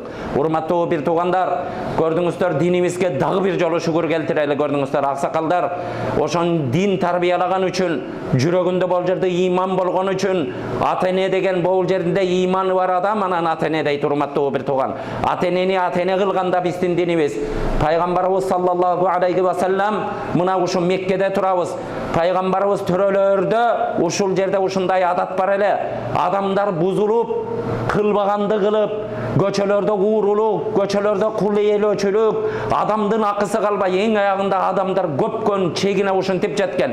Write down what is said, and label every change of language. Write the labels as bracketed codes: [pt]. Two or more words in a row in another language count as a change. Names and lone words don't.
[ky] Урматтуу бир туугандар, көрдүңүздөр, динибизге дагы бир жолу шүгүр келтирели, көрдүңүздөр, аксакалдар. Ошон дин тарбиялаган үчүн, жүрөгүндө бул жерде иман болгон үчүн, ата-эне деген бул жерде иманы бар адам анан ата-эне дейт, урматтуу бир тууган. Ата-энени ата-эне кылганда биздин динибиз, пайгамбарыбыз [ar] صلى الله عليه وسلم [ky] мына ушу Меккеде турабыз. Пайгамбарыбыз төрөлөрдө ушул жерде ушундай адат бар эле. Адамдар бузулуп, кылбаганды кылып, көчөлөрдө уурулук, көчөлөрдө кул ээлөөчүлүк, адамдын акысы калбай, эң аягында адамдар көпкөн чегине ушинтип жеткен.